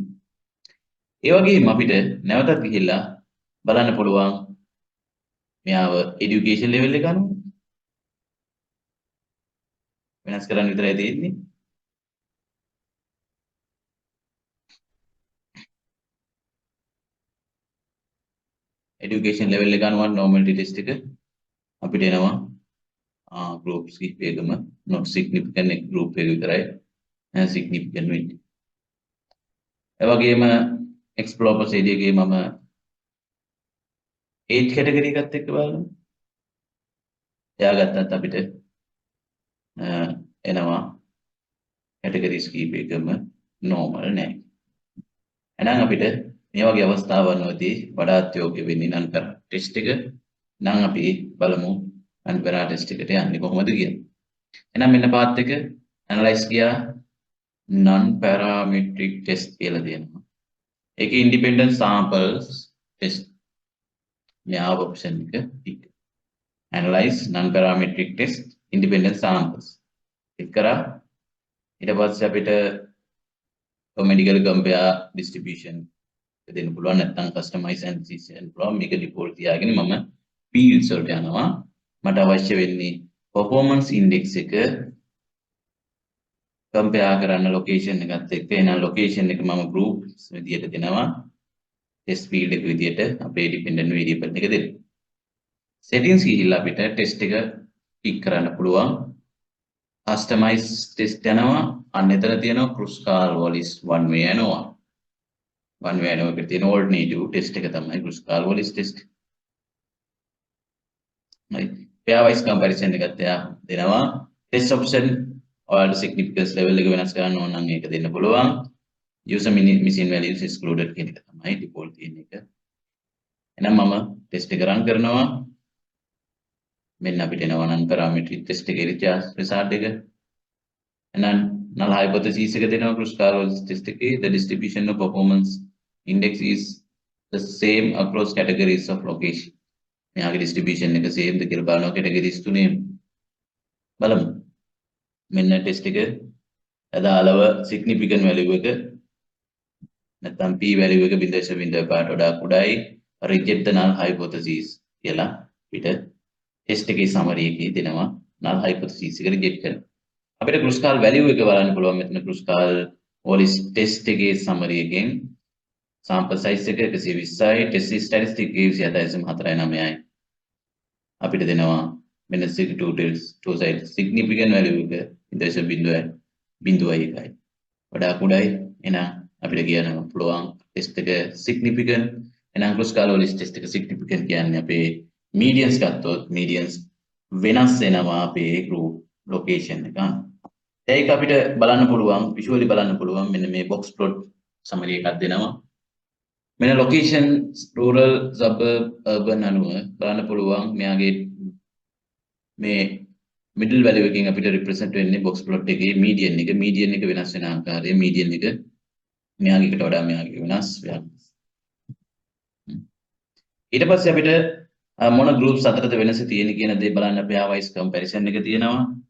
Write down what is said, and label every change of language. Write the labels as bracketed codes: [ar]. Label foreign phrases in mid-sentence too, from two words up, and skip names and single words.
[si] ඒ වගේම අපිට නැවතත් ගිහිල්ලා බලන්න පුළුවන් මෙයාව [en] education level [si] එක අනුව වෙනස් කරන්න විතරයි තියෙන්නේ. [en] education level [si] එක අනුව [en] normality test [si] එක අපිට එනවා groups කිහිපයකම [en] not significant group [si] එක විතරයි significant වෙන්නේ. ඒ වගේම [en] explore procedure [si] එකේ මම [en] age category [si] එකත් එක්ක බලමු. එයා ගත්තත් අපිට එනවා categories කිහිපයකම normal නැහැ. එහෙනම් අපිට මේ වගේ අවස්ථාවන්වලදී වඩාත් යෝග්‍ය වෙන්නේ [en] non para test [si] එක. නම් අපි බලමු [en] non para test [si] එකට යන්නේ කොහොමද කියලා. එහෙනම් මෙන්න path එක analyze ගියා [en] non parametric test [si] කියලා දෙනවා. ඒකේ [en] independent samples test [si] මෙයා option එක tick. [en] analyze non parametric test independent samples tick කරා. [si] ඊට පස්සේ අපිට [en] medical compare distribution [si] දෙන්න පුළුවන් නැත්නම් [en] customize and decision [si] පුළුවන්. මේක default තියාගෙන මම [en] p result [si] යනවා. මට අවශ්‍ය වෙන්නේ [en] performance index [si] එක compare කරන්න location එකත් එක්ක. එහෙනම් location එක මම groups විදියට දෙනවා. [en] test field [si] එක විදියට අපේ [en] dependent variable [si] එක දෙන්න. settings ගිහිල්ලා අපිට test එක pick කරන්න පුළුවන්. [en] customize test [si] යනවා. අන්න එතන තියෙනවා Kruskal Wallis [en] one way ANOVA. one way ANOVA [si] එකට තියෙන [en] alternative test [si] එක තමයි Kruskal Wallis test. [en] right pair wise comparison [si] එකත් එයා දෙනවා. [en] test option [si] ඔයාලට [en] significance level [si] එක වෙනස් කරන්න ඕන නම් ඒක දෙන්න පුළුවන්. [en] user missing values excluded [si] කියන එක තමයි default තියෙන එක. එහෙනම් මම test එක run කරනවා. මෙන්න අපිට එනවා [en] non parametric test [si] එකේ result එක. එහෙනම් [en] null hypothesis [si] එක දෙනවා Kruskal Wallis test එකේ. [en] The distribution of performance index is the same across categories of location. [si] මෙයාගේ distribution එක same ද කියලා බලනවා categories තුනේ. බලමු. මෙන්න test එක අදාළව [en] significant value [si] එක නැත්නම් [en] p value [si] එක 0.05ට වඩා කුඩායි. [en] reject the null hypothesis [si] කියලා අපිට ටෙස්ට් එකේ summary එකේ දෙනවා [en] null hypothesis [si] එක reject කරන. අපිට [en] Kruskal value [si] එක බලන්න පුළුවන් මෙතන Kruskal Wallis test එකේ summary එකෙන් [en] sample size [si] එක 120යි [en] test statistic [si] 27.49යි. අපිට දෙනවා මෙන්න [en] two side significant value [si] එක 0.01යි. වඩා කුඩායි. එහෙනම් අපිට කියන්න පුළුවන් test එක significant. එහෙනම් Kruskal Wallis test එක significant කියන්නේ අපේ medians ගත්තොත් medians වෙනස් වෙනවා අපේ [en] group location [si] එක. ඒක අපිට බලන්න පුළුවන් visually බලන්න පුළුවන් මෙන්න මේ [en] box plot summary [si] එකක් දෙනවා. මෙන්න [en] location rural suburb urban [si] අනුව බලන්න පුළුවන් මෙයාගේ මේ [en] middle value [si] එකකින් අපිට represent වෙන්නේ [en] box plot [si] එකේ median එක වෙනස් වෙන ආකාරය median එක මෙයාගේකට වඩා මෙයාගේ වෙනස් වෙනවා. ඊට පස්සේ අපිට මොන groups අතරද වෙනස තියෙන්නේ කියන දේ බලන්න [en] pair wise comparison [si] එක තියෙනවා.